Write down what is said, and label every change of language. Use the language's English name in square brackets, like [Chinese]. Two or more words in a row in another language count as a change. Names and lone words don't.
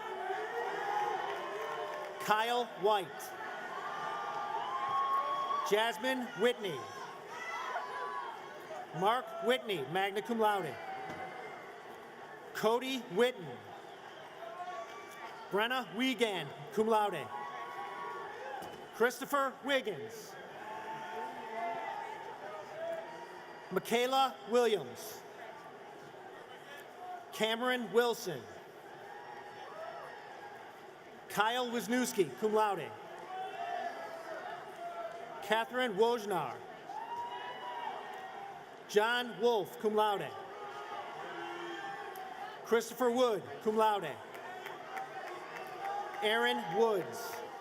[English] Kyle White. Jasmine Whitney. Mark Whitney, [Latin] magna cum laude. [English] Cody Whitten. Brenna Wiegand, [Latin] cum laude. [English] Christopher Wiggins. Michaela Williams. Cameron Wilson. Kyle Wisniewski, [Latin] cum laude. [English] Catherine Wojnar. John Wolf, [Latin] cum laude. [English] Christopher Wood, [Latin] cum laude. [English] Aaron Woods.